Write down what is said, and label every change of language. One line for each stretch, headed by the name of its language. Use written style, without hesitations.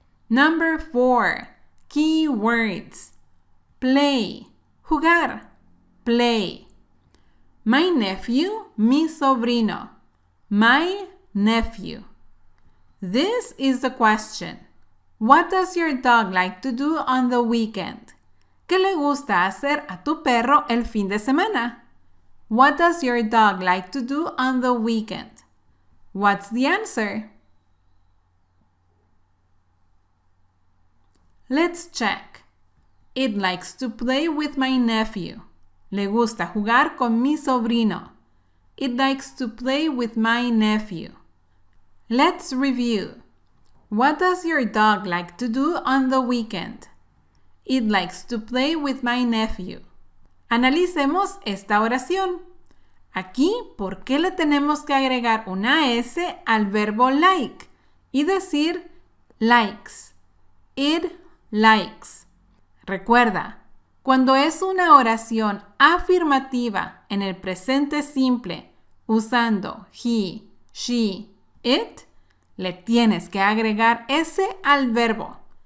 English: Number 4. Key words. Play. Jugar. Play. My nephew,
Spanish: mi sobrino.
English: My nephew. This is the question. What does your dog like to do on the weekend?
Spanish: ¿Qué le gusta hacer a tu perro el fin de semana?
English: What does your dog like to do on the weekend? What's the answer? Let's check. It likes to play with my nephew.
Spanish: Le gusta jugar con mi sobrino.
English: It likes to play with my nephew. Let's review. What does your dog like to do on the weekend? It likes to play with my nephew.
Spanish: Analicemos esta oración. Aquí, ¿por qué le tenemos que agregar una S al verbo like y decir likes?
English: It likes.
Spanish: Recuerda, cuando es una oración afirmativa en el presente simple usando he, she, it, le tienes que agregar S al verbo.